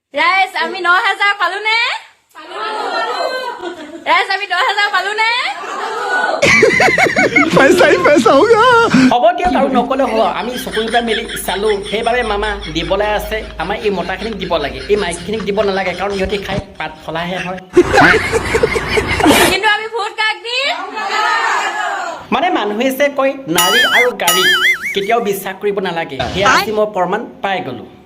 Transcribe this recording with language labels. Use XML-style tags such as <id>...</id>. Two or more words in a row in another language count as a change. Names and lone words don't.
<as>ৰাইজ আমি 9000 পালো নে? ৰাইজ আমি 10000 পালো নে?</as> <hi>पैसा ही पैसा होगा।</hi> <as>হ'ব দিয়ক আৰু নকলে হ'ব আমি চকুৰ মেলি চালো সেইবাবে মামা দিবলৈ আছে আমাৰ এই মতাখিনিক দিব লাগে এই মাইকীখিনিক দিব নালাগে কাৰণ ইহঁতি খাই পাত ফলাহে হয় কিন্তু আমি ভোট কাক দিম? মানে মানুহে যে কয় নাৰী আৰু গাড়ী কেতিয়াও বিশ্বাস কৰিব নালাগে সেয়া আজি মই প্ৰমাণ পাই গলো</as>